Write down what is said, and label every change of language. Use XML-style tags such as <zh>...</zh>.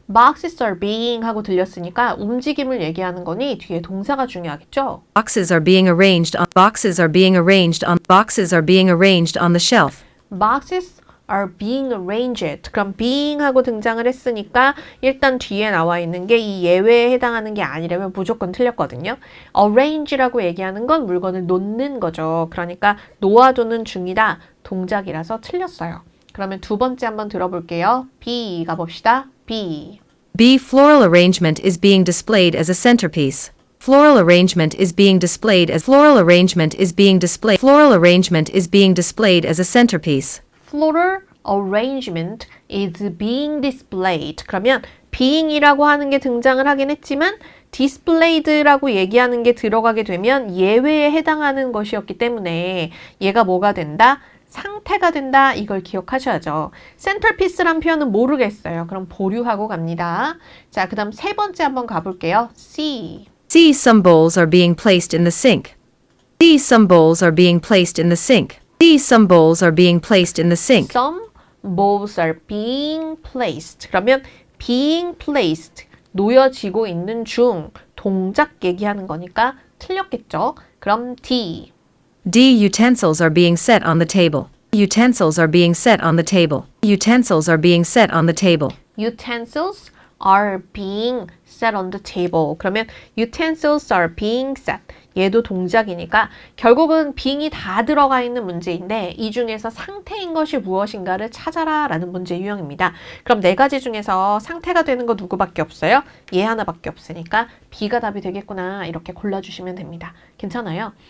<en>boxes are being</en> <ko>하고 들렸으니까 움직임을 얘기하는 거니 뒤에 동사가 중요하겠죠?</ko> <en>Boxes are being arranged on boxes are being arranged on boxes are being arranged on the shelf. boxes are being arranged.</en> <ko>그럼 being 하고 등장을 했으니까 일단 뒤에 나와 있는 게 이 예외에 해당하는 게 아니라면 무조건 틀렸거든요. arrange라고 얘기하는 건 물건을 놓는 거죠. 그러니까 놓아두는 중이다. 동작이라서 틀렸어요. 그러면 두 번째 한번 들어볼게요. B 가봅시다. B.</ko> <en>B. Floral arrangement is being displayed as a centerpiece. Floral arrangement is being displayed as floral arrangement is being displayed. Floral arrangement is being displayed as a centerpiece. floral arrangement is being displayed.</en> <ko>그러면 being이라고 하는 게 등장을 하긴 했지만 displayed라고 얘기하는 게 들어가게 되면 예외에 해당하는 것이었기 때문에 얘가 뭐가 된다? 상태가 된다. 이걸 기억하셔야죠. centerpiece란 표현은 모르겠어요. 그럼 보류하고 갑니다. 자, 그 다음 세 번째 한번 가볼게요.</ko> <en>C. C. Some bowls are being placed in the sink. C. Some bowls are being placed in the sink. C. Some bowls are being placed in the sink. Some bowls are being placed.</en> <ko>그러면</ko> <en>being placed,</en> <ko>놓여지고 있는 중, 동작 얘기하는 거니까 틀렸겠죠? 그럼 D.</ko> <en>D. Utensils are being set on the table. Utensils are being set on the table. Utensils are being set on the table. Utensils are being set on the table.</en> <ko>그러면</ko> <en>utensils are being set.</en> <ko>얘도 동작이니까 결국은 being이 다 들어가 있는 문제인데 이 중에서 상태인 것이 무엇인가를 찾아라 라는 문제 유형입니다. 그럼 네 가지 중에서 상태가 되는 거 누구밖에 없어요? 얘 하나밖에 없으니까 B가 답이 되겠구나 이렇게 골라주시면 됩니다. 괜찮아요?</ko>